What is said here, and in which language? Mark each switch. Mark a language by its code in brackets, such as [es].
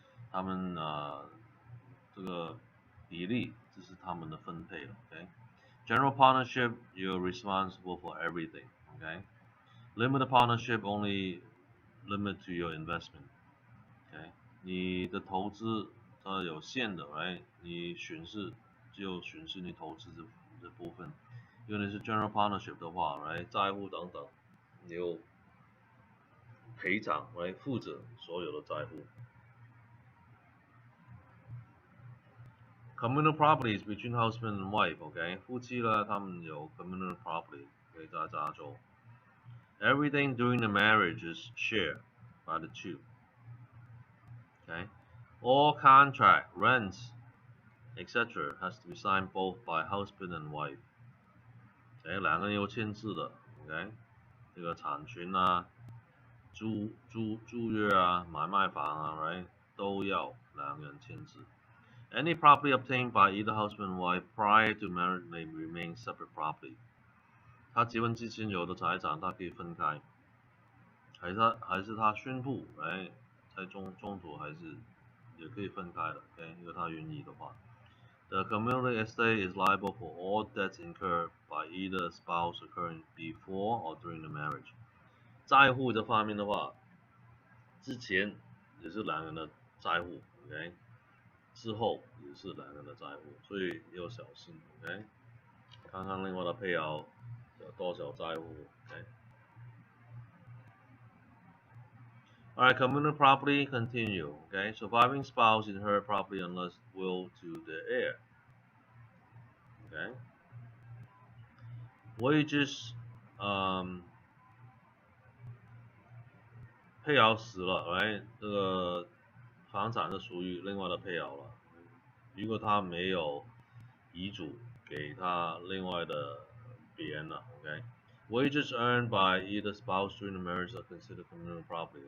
[zh] 他们这个比例这是他们的分配了 Okay. [en] General partnership, you're responsible for everything. Okay. Limited partnership only limit to your investment. Okay. [zh] 你的投资它有限的 right? 你损失只有损失你投资这部分。因为你是 general partnership 的话 right? 债务等等你有赔偿 right? 负责所有的债务。 [en] Communal properties between husband and wife, okay? [zh] 夫妻呢，他们有 communal property 可以在加州。 [en] Everything during the marriage is shared by the two. Okay? All contract, rents, etc. has to be signed both by husband and wife. [zh] Okay? 两个人有签字的 ，OK？这个产权啊、租约啊、买卖房啊 ，right？都要两个人签字。 [en] Any property obtained by either husband and wife prior to marriage may remain separate property. [zh] 他结婚之前有的财产，他可以分开，还是他宣布，哎，在中途还是也可以分开的 ，OK， 因为他愿意的话。 [en] The communal estate is liable for all debts incurred by either spouse occurring before or during the marriage. [zh] 债务这方面的话，之前也是两人的债务 ，OK。之后也是两个人的债务，所以要小心 ，OK？看看另外的配偶有多少债务 ，OK？ [en] Alright, communal property continue, okay? Surviving spouse inherit property unless will to the heir, okay? [zh] wages，配偶死了，哎，这个房产是属于另外的配偶了。如果他没有遗嘱给他另外的别人了 ，OK。 [en] Wages earned by either spouse during the marriage are considered communal property.